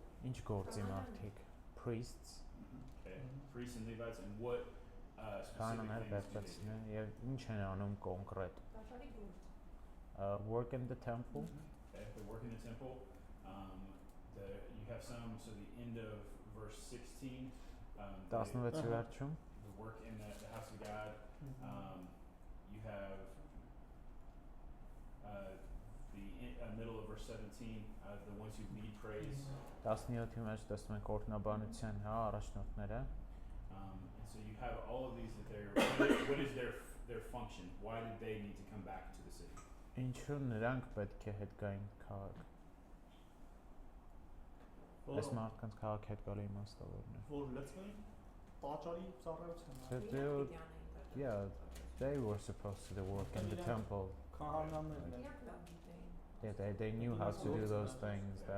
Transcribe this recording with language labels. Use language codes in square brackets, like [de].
[hy] Ինչ գործի մարդիկ, priests, [en] Okay, priests and Levites, and what [hy] կանոններ [en] specific things do they [hy] պետքացնեն եւ ինչ են անում կոնկրետ։ Տաճարի գործ։ [en] Work in the temple, do? Okay, they work in the temple. You have some, so the end of verse 16, they [hy] 16-ի վերջում [en] work in the house of God. You have the middle of verse 17, the ones who lead praise. [hy] 17-ի մեջ տեսնում ենք օրհնաբանության առաջնորդները։ [en] And so you have all of these that what is their function? Why did they need to come back to the city? [hy] Ինչու նրանք պետք է հետ գային քաղաք։ Այս մարդկանց քաղաք հետ գալու իմաստավորն է։ Որ լծվեն տաճարի ծառայության։ [en] Yeah, they were supposed to work in the temple. [hy] Քահանաներն են։ Իրանք լավ գիտեին։ [en] Yeah, they knew how to do those things.